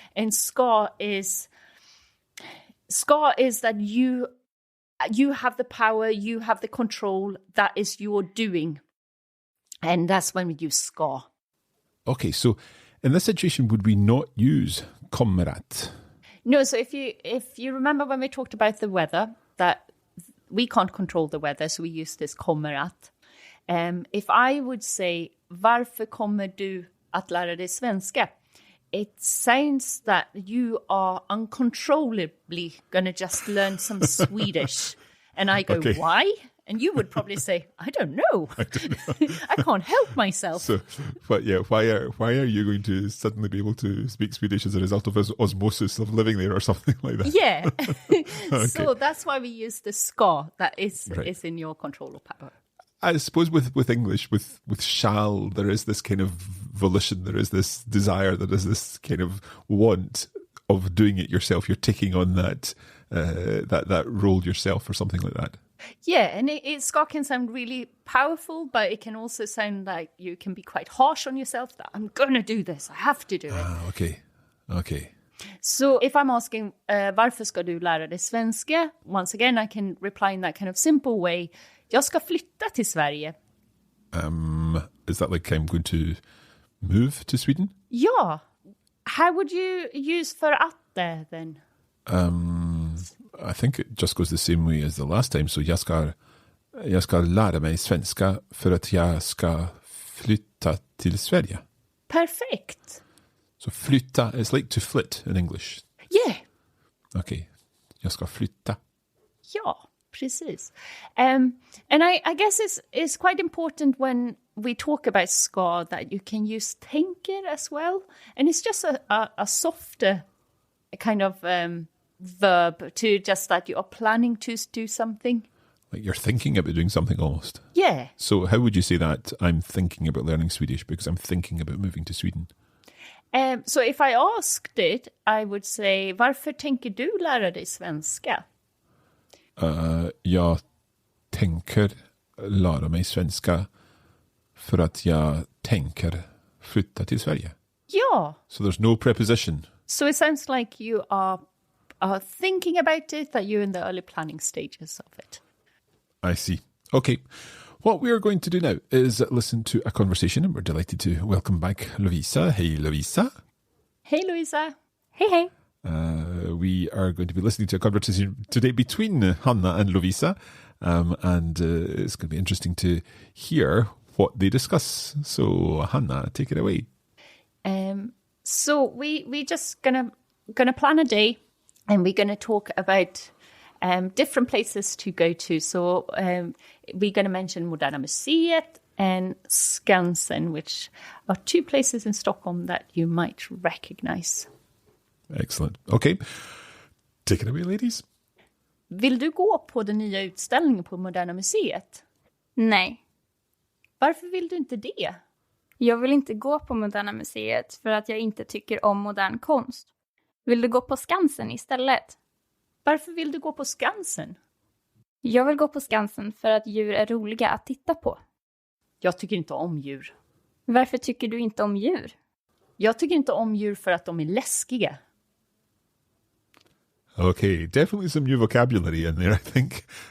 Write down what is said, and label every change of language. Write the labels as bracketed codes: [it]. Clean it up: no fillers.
[en] And ska is that you have the power, you have the control, that is your doing. And that's when we use ska. Okay, so in this situation, would we not use kommer att? No, so if you remember when we talked about the weather, that we can't control the weather, so we use this kommer att. If I would say, [sv] varför kommer du att lära dig svenska? [en] It sounds that you are uncontrollably going to just learn some Swedish. And I go, why? And you would probably say, I don't know. I can't help myself. So, but yeah, why are you going to suddenly be able to speak Swedish as a result of osmosis of living there or something like that? Yeah. Okay. So that's why we use the ska that is in your control or power. I suppose with English, with shall, there is this kind of volition, there is this desire, there is this kind of want of doing it yourself. You're taking on that role yourself or something like that. Yeah, and ska can sound really powerful, but it can also sound like you can be quite harsh on yourself, that I'm going to do this, I have to do it. Okay. So if I'm asking, [sv] varför ska du lära dig svenska? [en] Once again, I can reply in that kind of simple way. [sv] Jag ska flytta till Sverige. [en] Is that like I'm going to move to Sweden? [sv] Ja. [en] How would you use för att there then? I think it just goes the same way as the last time. [sv] So jag ska lära mig svenska för att jag ska flytta till Sverige. [en] Perfect. So flytta is like to flit in English. Yeah. [sv] Okay. Jag ska flytta. Ja, precis. [en] And I guess it's quite important when we talk about ska that you can use tänker as well. And it's just a softer kind of verb to just that you are planning to do something. Like you're thinking about doing something almost. Yeah. So how would you say that? I'm thinking about learning Swedish because I'm thinking about moving to Sweden. So if I asked it, I would say, [sv] varför tänker du lära dig svenska? Jag tänker lära mig svenska för att jag tänker flytta till Sverige. Ja. [en] So there's no preposition. So it sounds like you are thinking about it, that you're in the early planning stages of it. I see. Okay. What we are going to do now is listen to a conversation, and we're delighted to welcome back Lovisa. Hey, Lovisa. Hey, Louisa. Hey. We are going to be listening to a conversation today between Hanna and Lovisa, and it's going to be interesting to hear what they discuss. So, Hanna, take it away. So we just gonna plan a day, and we're gonna talk about different places to go to. So we're gonna mention Moderna Museet and Skansen, which are two places in Stockholm that you might recognize. Excellent. Okay. Take it away, ladies. [sv] Vill du gå på den nya utställningen på Moderna Museet? Nej. Varför vill du inte det? Jag vill inte gå på Moderna Museet för att jag inte tycker om modern konst. Vill du gå på Skansen istället? Varför vill du gå på Skansen? Jag vill gå på Skansen för att djur är roliga att titta på. Jag tycker inte om djur. Varför tycker du inte om djur? Jag tycker inte om djur för att de är läskiga. [en] Okay, definitely some new vocabulary in there, I think.